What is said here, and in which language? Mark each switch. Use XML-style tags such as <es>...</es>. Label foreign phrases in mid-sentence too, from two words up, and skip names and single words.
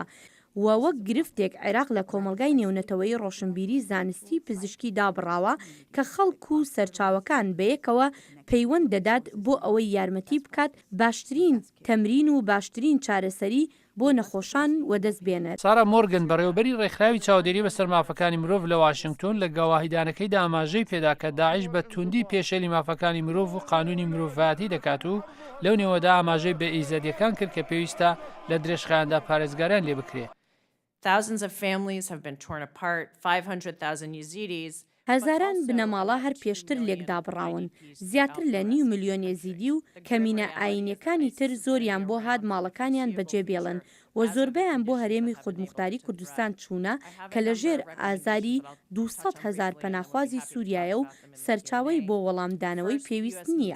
<ckb>و وەک گرفتێک عێراق لە کۆمەلگای نێونەتەوەی ڕۆشنبیری زانستی پزیشکی دابڕاوە کە خەڵک و سەرچاوەکان بەیەکەوە پەیوەند دەدات بۆ ئەوەی یارمەتی بکات باشترین تەمرین و باشترین چارەسەری بۆ نەخۆشان وەدەست بێنێت. سارا مۆرگن بەڕێوەبەری ڕێکخراوی چاودێری بەسەر مافەکانی مرۆڤ لە واشنگتۆن لە گەواهیدانەکەیدا ئاماژەی پێدا کە داعش بە توندی پێشێلی مافەکانی مرۆڤ و قانونی مرۆڤایەتی دەکات و لەو نێوەدا ئاماژەی بە ئیزەدیەکان کرد کە پێویستە لە درێژخایاندا پارێزگاریان لێ بکرێت.</ckb> <en>Thousands of families have been torn apart. 500,000 Yazidis.</en> <ckb>هەزاران بنەماڵە هەر پێشتر لێکدابڕاون. زیاتر لە 9 ملیۆن یەزیدی و کەمینە ئاینیەکانی تر زۆریان بۆ هات ماڵەکانیان بەجێبێڵن و زۆربەیان بۆ هەرێمی خودمختاری کوردستان چوونە کە لە ژێر ئازاری 200,000 پەناخوازی سووریایە و سەرچاوی بۆ وەڵامدانەوەی پێویست نییە.</ckb>